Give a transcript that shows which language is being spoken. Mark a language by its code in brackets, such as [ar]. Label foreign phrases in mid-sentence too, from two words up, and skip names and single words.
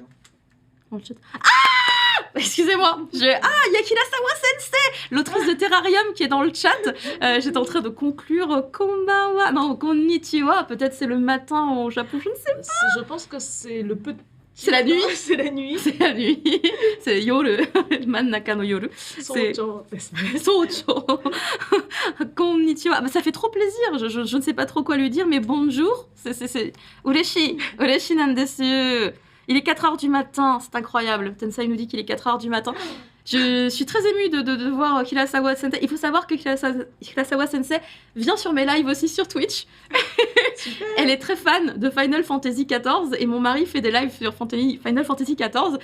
[fr] Dans le chat. Ah! Excusez-moi. Yakira Sawa Sensei, l'autrice de Terrarium qui est dans le chat. J'étais en train de conclure konbanwa. Non, konnichiwa. Peut-être c'est le matin au Japon, je ne sais pas. Je pense que c'est le petit. C'est la nuit. C'est la nuit. C'est la nuit. C'est yoru. [ja] 真ん中の夜. [fr] Socho. Socho. Konnichiwa. Ça fait trop plaisir. Je ne sais pas trop quoi lui dire, mais bonjour. C'est ureshi. [ja] 嬉しいなんです. [fr] Il est 4h du matin. C'est incroyable. Tensai nous dit qu'il est 4h du matin. Je suis très émue de voir Kirasawa Sensei. Il faut savoir que Kirasawa Sensei vient sur mes lives aussi sur Twitch. Elle est très fan de Final Fantasy XIV et mon mari fait des lives sur Final Fantasy XIV.